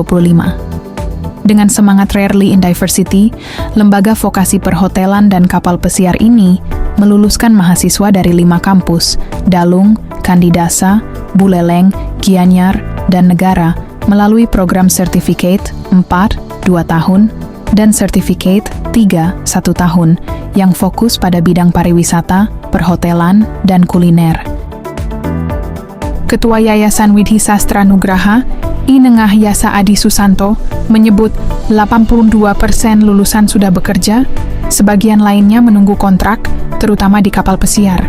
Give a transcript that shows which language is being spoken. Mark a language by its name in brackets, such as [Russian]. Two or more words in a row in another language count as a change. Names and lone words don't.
[Indonesian] Dengan semangat [English] Rarely in Diversity, [Indonesian] Lembaga Vokasi Perhotelan dan Kapal Pesiar ini meluluskan mahasiswa dari 5 kampus, Dalung, Kandidasa, Buleleng, Gianyar, dan Negara, melalui program Certificate 4, 2 tahun, dan Certificate 3, 1 tahun, yang fokus pada bidang pariwisata, perhotelan, dan kuliner. Ketua Yayasan Widhi Sastra Nugraha, I Nengah Yasa Adi Susanto, menyebut 82% lulusan sudah bekerja, sebagian lainnya menunggu kontrak, terutama di kapal pesiar.